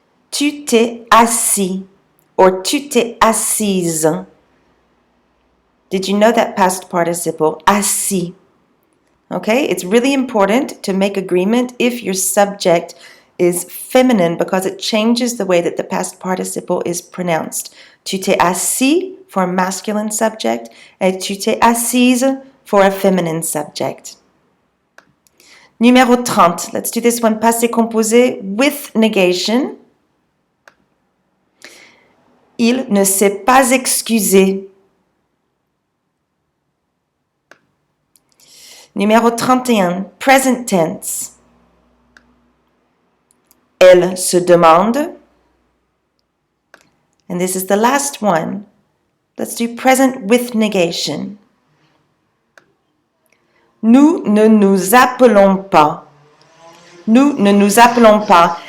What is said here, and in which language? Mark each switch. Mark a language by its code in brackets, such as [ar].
[fr] Tu t'es assis or tu t'es assise. [en] Did you know that past participle? Assis. Okay, it's really important to make agreement if your subject is feminine because it changes the way that the past participle is pronounced. [fr] Tu t'es assis [en] for a masculine subject and [fr] tu t'es assise [en] for a feminine subject. [fr] Numéro 30. [en] Let's do this one. Passé composé with negation. [fr] Il ne s'est pas excusé. [en] Numéro 31. Present tense. [fr] Elle se demande. [en] And this is the last one. Let's do present with negation. [fr] Nous ne nous appelons pas. Nous ne nous appelons pas.